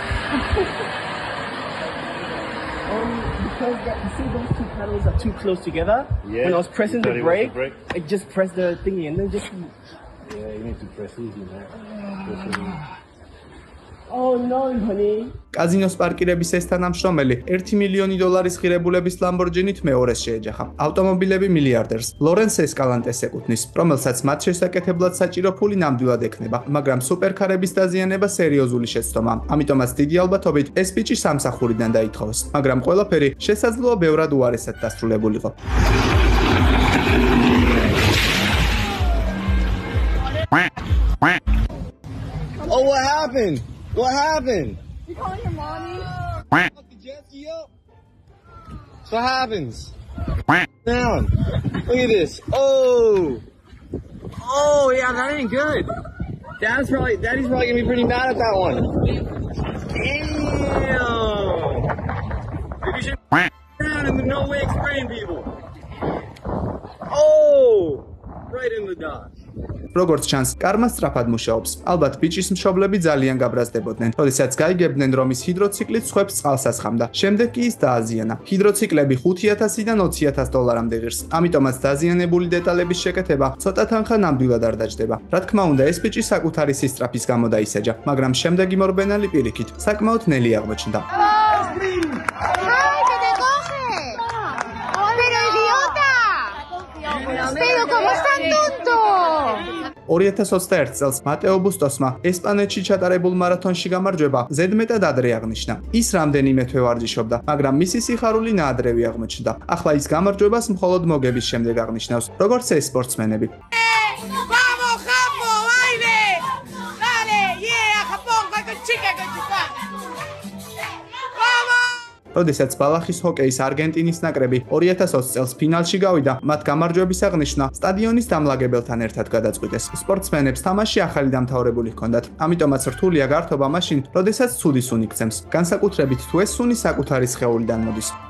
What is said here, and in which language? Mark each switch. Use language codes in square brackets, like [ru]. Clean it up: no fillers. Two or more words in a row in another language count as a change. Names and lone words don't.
[en] Because you see those two pedals are too close together. Yeah, When I was pressing you the thought it was brake, the brake? I just pressed the thingy and then just. Yeah, you need to press easy, man. Oh no, honey. [ka] კაზინოს პარკირების ეს თანამშრომელი $1 მილიონი ღირებულების ლამბორჯინით მეორეს შეეჯახა. ავტომობილები მილიარდერს ლორენს ესკალანტეს ეკუთვნის, რომელსაც მათ შესაკეთებლად საჭირო ფული ნამდვილად ექნება, მაგრამ სუპერქარების დაზიანება სერიოზული შეცდომაა. ამიტომაც დიდი ალბათობით ეს ბიჭი სამსახურიდან დაითხოვეს, მაგრამ ყველაფერი შესაძლოა ბევრად უარესად დასრულებულიყო. [en] Oh, what happened? What happened? You calling your mommy? Fuck the jet ski up. So what happens? Down. Look at this. Oh. Oh, yeah, that ain't good. Daddy's probably gonna be pretty mad at that one. Damn. Maybe you should down and no way explain people. Oh. Right in the dodge. [ka] როგორც ჩანს, კარმა სწრაფად მუშაობს. ალბათ ბიჭის მშობლები ძალიან გაბრაზდებოდნენ, როდესაც გაიგებდნენ, რომ ის ჰიდროციკლით სხვებს წყალს ასხამდა. შემდეგ კი ის დააზიანა. ჰიდროციკლები $5,000-დან $20,000-მდე ღირს. ამიტომაც დაზიანებული დეტალების შეკეთება ცოტა თანხა ნამდვილად არ დაჯდება. რა თქმა უნდა, ეს ბიჭი საკუთარი სისწრაფის გამო დაისაჯა, მაგრამ შემდეგი მორბენალი პირიქით საკმაოდ ნელი აღმოჩნდა. [es] Pero ¿cómo están tontos? [ka] 2021 წელს მატეო ბუსტოსმა ესპანეთში ჩატარებულ მარათონში გამარჯვება ზედმეტად ადრე აღნიშნა. ის რამდენიმე თვე ვარჯიშობდა, მაგრამ მისი სიხარული ნაადრევი აღმოჩნდა. ახლა ის გამარჯვებას მხოლოდ მოგების შემდეგ აღნიშნავს, როგორც ეს სპორტსმენები. [es] ¡Vamos, Jambo, baile! ¡Dale, yeah, Japón, con tu chica, con tu pa! ¡Vamos! [ka] როდესაც ბალახის ჰოკეის არგენტინის ნაკრები 2020 წელს ფინალში გავიდა, მათ გამარჯვების აღნიშვნა სტადიონის დამლაგებელთან ერთად გადაწყვიტეს. სპორტსმენებს თამაში ახალი დამთავრებული ჰქონდათ, ამიტომაც რთულია გართობა მაშინ, როდესაც ცუდი სუნი გცემს, განსაკუთრებით თუ ეს სუნი საკუთარი სხეულიდან მოდის.